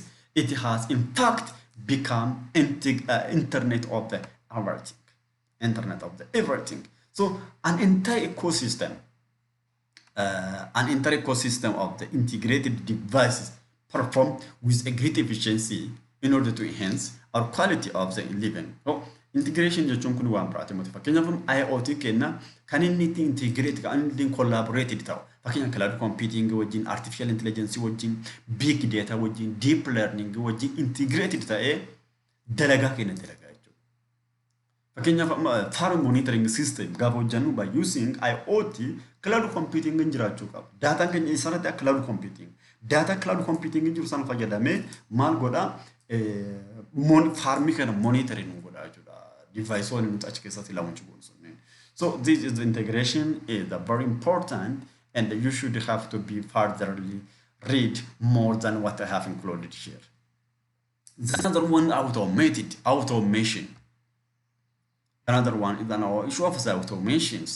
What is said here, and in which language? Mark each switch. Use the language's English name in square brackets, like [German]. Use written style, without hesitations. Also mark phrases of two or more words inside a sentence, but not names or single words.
[English] It has in fact become Internet of the everything. Internet of the everything. So an entire ecosystem of the integrated devices perform with a great efficiency in order to enhance our quality of the living. So integration [Oromo] jechuun kun waan biraati. Fakkeenyaaf IoT kenna kan inni integrate kan inni collaborated ta'u. Fakkeenyaaf [English] cloud computing [Oromo] wajjin, [English] artificial intelligence [Oromo] wajjin, [English] big data [Oromo] wajjin, [English] deep learning [Oromo] wajjin integrated ta'ee dalagaa kenna dalagaa jechuudha. Fakkeenyaaf [English] farm monitoring system [Oromo] gaafa hojjennu [English] by using IoT cloud computing [Oromo] hin jiraachuu qaba. Data keenya isarratti [English] cloud computing. Data cloud computing [Oromo] hin jiru sana fayyadamee maal godha farmii kana monitoring godha jechuudha. Device on nuti achi keessatti launch goonu. [English] So this integration is very important and you should have to be furtherly read more than what I have included here. The another one, automation. Another one is an issue of the automations.